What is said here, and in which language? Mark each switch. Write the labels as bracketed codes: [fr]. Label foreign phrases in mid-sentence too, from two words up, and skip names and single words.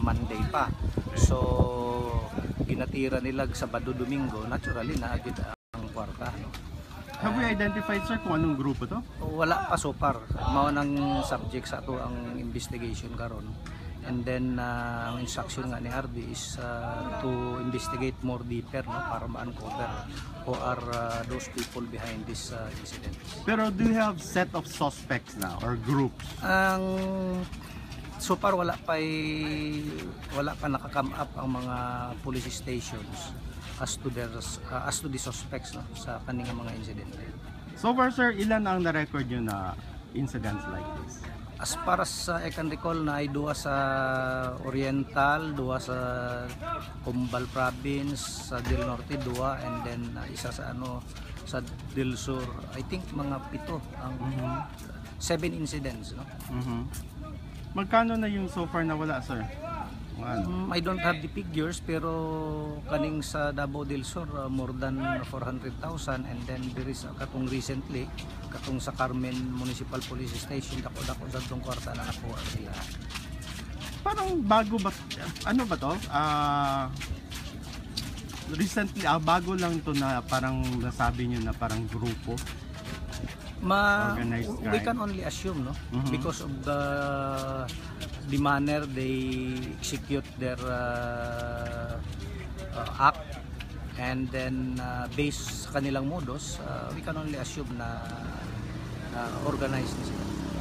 [ceb] Monday pa. So ginatira nila Sabado Domingo, naturally na agad ang kwarta, no? [en] Have we identified, [tl] sir, kung anong grupo to? [ceb] Wala pa [en] so far. [ceb] Mao nang subject sa ato ang investigation karon. [en] And then ang instruction [ceb] nga ni [en] RD is to investigate more deeper, no, [ceb] para ma-uncover [en] who are those people behind this incident. Pero do you have set of suspects now or groups? Ang so far [ceb] wala pa nakakam [en] up [ceb] ang mga [en] police stations as to the suspects, [ceb] no, sa kaninga mga incident. [en] So far, [tl] sir, ilan ang na-record nyo na [en] incidents like this? As far as I can recall, [ceb] na ay duwa sa Oriental, duwa sa Cumbal Province, sa Del Norte duwa, [en] and then [ceb] isa sa sa Del Sur. [en] I think mga 7 ang 7 incidents, no? [tl] Magkano na yung [en] so far [tl] na wala, sir? [en] I don't have the figures, [ceb] pero kaning sa Davao del Sur [en] more than 400,000, and then there is [ceb] katong recently katong sa Carmen Municipal Police Station, dako sa tong kwarta na nakuha sila. [tl] Parang bago ba, ano ba to? Recently, bago lang to na parang nasabi nyo na parang grupo. [en] We can only assume, no, because of the manner they execute their act, and then based [ceb] sa kanilang [en] modus, we can only assume na organized [ceb] na sila.